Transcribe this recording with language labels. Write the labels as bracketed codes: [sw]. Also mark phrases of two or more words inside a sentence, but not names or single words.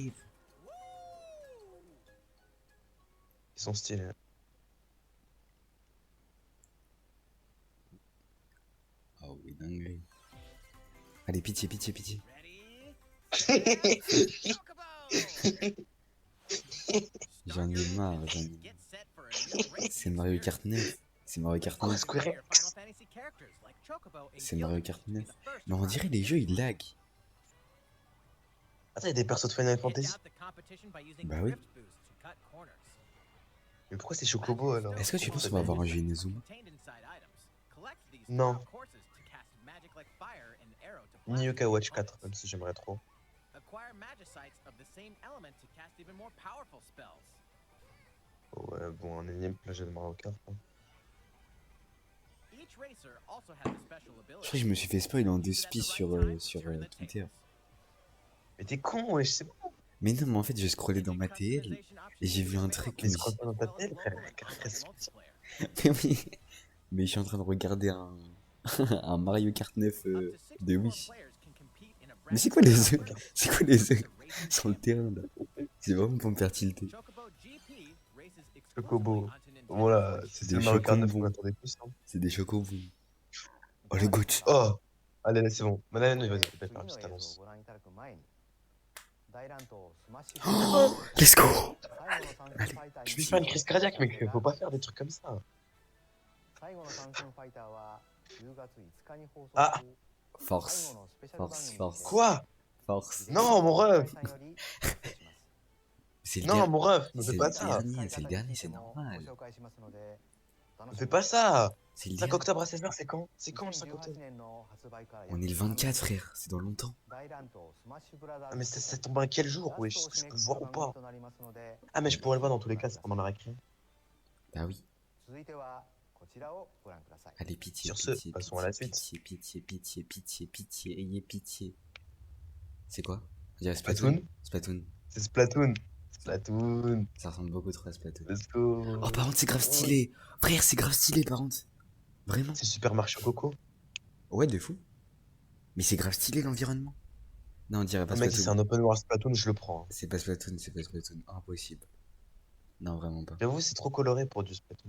[fr] Ils sont stylés. Oh oui, dingue. Allez, pitié, pitié, pitié. [en] Ready? Chocobo! [fr] J'en ai marre, j'en ai marre. [en] Get set for a new racing [fr] C'est Mario Kart 9. C'est Mario Kart Oh, 9. [en] Square Your Enix. Final Fantasy characters like Chocobo and [fr] C'est Mario [en] Gilgamesh [fr] Kart [en] to be [fr] 9. [en] the first [fr] Mais on [en] to [fr] dirait [en] ride [fr] les jeux ils lag. Attends, il y a des persos de Final [en] Edge [fr] Fantasy. [en] out the competition by using [fr] Bah oui. [en] drift boost to cut corners. [fr] Mais pourquoi c'est Chocobo alors? Est-ce que tu penses qu'on va avoir un jeu Inazuma? [en] Contained inside items. Collect these [fr] Non. [en] throughout courses to cast magic like fire and arrow to [fr] Ni [en] blast [fr] Yoka Watch [en] opponents. [fr] 4, même si j'aimerais trop. [en] Acquire magicites of the same element to cast even more powerful spells. [fr] Oh ouais, bon, un énième plagiat de Mario Kart. Hein. [en] Each racer also has a special [fr] Je [en] ability. [fr] crois que je me suis fait spoil en deux [en] Use it at the [fr] spies [en] right [fr] sur, [en] time to [fr] sur [en] turn the [fr] Twitter. [en] tables. [fr] Mais t'es con, wesh, c'est bon. Mais non, mais en fait, je scrollais dans [en] The [fr] ma TL [en] customization option [fr] et j'ai [en] is [fr] vu un [en] available, [fr] truc. Mais Mais, scroll pas dans ta [en] as well as [fr] tête, frère. [en] locally on [fr] Reste- [en] multiplayer. [fr] mais oui. Mais je suis en train de regarder un, un Mario Kart 9 [en] Up to [fr] de [en] 64 [fr] Wish. [en] players can compete in a [fr] Mais c'est [en] bracket [fr] quoi les [en] style [fr] œufs? [en] race [fr] C'est quoi les œufs [en] against racing [fr] sur le terrain là? C'est vraiment pour me faire tilter. [en] Chocobo GP races Chocobo. exclusively onto Nintendo [fr] Voilà, [en] Switch. [fr] c'est Des le Mario Kart 9 qu'on chocobons. attendait tous. Hein. C'est des chocobons. Oh le goût. Oh, allez, là, c'est bon. Maintenant, vas-y, [ja] 次 [fr] fais faire une [ja] の [fr] petite [ja] 映像を [fr] annonce. [ja] ご覧いただく前に大乱闘スマッシュ [en] Oh, let's go. [ja] 最後の参戦ファイターに [fr] Je vais faire une crise cardiaque, mec. Faut pas faire des trucs comme ça. [ja] 最後の参戦ファイターは10月5日に放送あする最 [fr] Force. [ja] 後のスペシャル番組 [fr] Force. Quoi? Force. Non, mon ref. [ja] さんよりお伝えします [fr] C'est le Non, dernier. mon ref, ne C'est fais le pas ça. dernier, c'est le dernier, c'est normal. [ja] ご紹介しますのでお楽 [fr] Ne [ja] しみ [fr] fais [ja] に [fr] pas ça. C'est le 5 dernier. octobre à 16h, c'est quand? C'est quand le 5 octobre? [ja] 2018年の発売から約 [fr] On est le 24 frère, c'est dans longtemps. [ja] 大乱闘スマッシュブラザー [fr] Ah, [ja] ズ [fr] mais ça tombe à quel jour, wesh? Est-ce que je peux le voir ou pas? [ja] となりますので [fr] Ah, mais je pourrais le voir dans tous les cas, c'est pendant la récré. Bah oui. [ja] 続いてはこちらをご覧ください [fr] Allez, pitié, Sur ce, pitié, passons à la pitié, suite. pitié, pitié, pitié, pitié, pitié, ayez pitié. C'est quoi? On dirait Splatoon. Splatoon. Splatoon. C'est Splatoon. Splatoon. Ça ressemble beaucoup trop à Splatoon. [en] Let's go. [fr] Oh, par contre, c'est grave stylé. Frère, c'est grave stylé, par contre. Vraiment. C'est Super Mario Coco. Ouais, de fou. Mais c'est grave stylé l'environnement. Non, on dirait pas Le mec, c'est Splatoon. un open world Splatoon, je le prends. C'est pas Splatoon, c'est pas Splatoon. Impossible. Non, vraiment pas. J'avoue, c'est trop coloré pour du Splatoon.